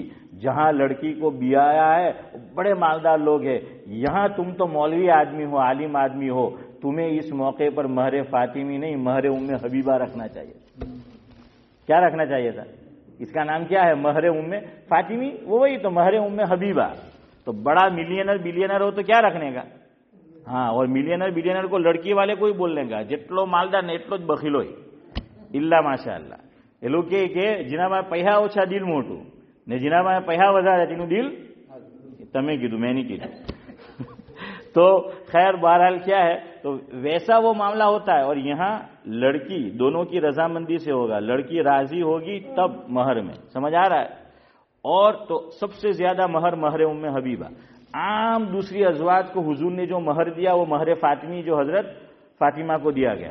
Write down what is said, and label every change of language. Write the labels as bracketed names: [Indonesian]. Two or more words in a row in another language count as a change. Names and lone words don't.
[Urdu] جہاں لڑکی کو بیایا ہے بڑے مالدار لوگ ہیں، یہاں تم تو مولوی آدمی ہو، عالم آدمی ہو، تمہیں اس موقع پر مہر فاطمی نہیں مہر ام حبیبہ رکھنا چاہیے. کیا رکھنا چاہیے تھا؟ اس کا نام کیا ہے؟ مہر ام فاطمی. وہی تو مہر ام حبیبہ. تو بڑا [English] millionaire billionaire [Urdu] ہو تو کیا رکھنے کا؟ ہاں، اور [English] millionaire billionaire [Urdu] کو لڑکی والے کو ہی بولنے کا جتلو مالدار نے [Gujarati] એટલો જ બખીલો [Arabic] إلا ما شاء الله. [Gujarati] એ લોકો કે જેનામાં પૈસા ઓછા દિલ મોટું ને જેનામાં પૈસા વધારે તેનું દિલ. તમે કીધું, મેં નહીં કીધું. [Urdu] تو خیر بہرحال کیا ہے، تو ویسا وہ معاملہ ہوتا ہے. اور یہاں لڑکی دونوں کی رضامندی سے ہوگا، لڑکی راضی ہوگی تب مہر میں. سمجھ آ رہا ہے؟ اور تو سب سے زیادہ مہر مہر ام حبیبہ. عام دوسری ازواج کو حضور نے جو مہر دیا وہ مہر فاطمی جو حضرت فاطمہ کو دیا گیا.